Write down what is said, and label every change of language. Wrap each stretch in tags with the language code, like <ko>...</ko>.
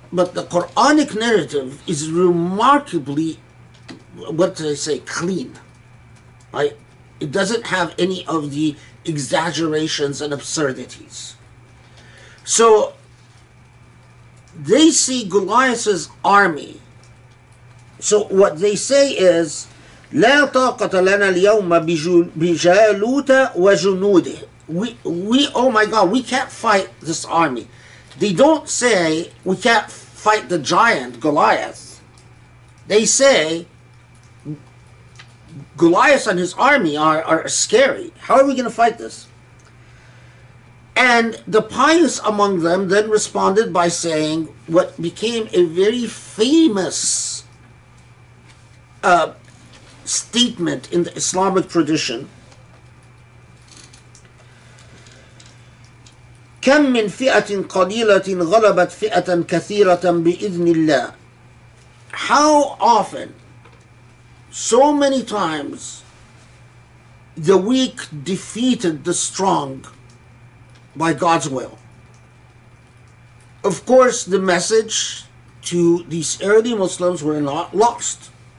<en>but the Quranic narrative is remarkably, what did I say, clean. Right? It doesn't have any of the exaggerations and absurdities. So they see Goliath's army. So what they say is,</en> <ar>لا طاقة لنا اليوم بجالوت وجنوده.</ar> <en>We, oh my God, we can't fight this army. They don't say we can't fight the giant Goliath. They say Goliath and his army are scary. How are we going to fight this? And the pious among them then responded by saying what became a very famous statement in the Islamic tradition.</en> <ar>كم من فئة قليلة غلبت فئة كثيرة بإذن الله.</ar> <en>How often, so many times, the weak defeated the strong by God's will. Of course, the message to these early Muslims were not lost.</en>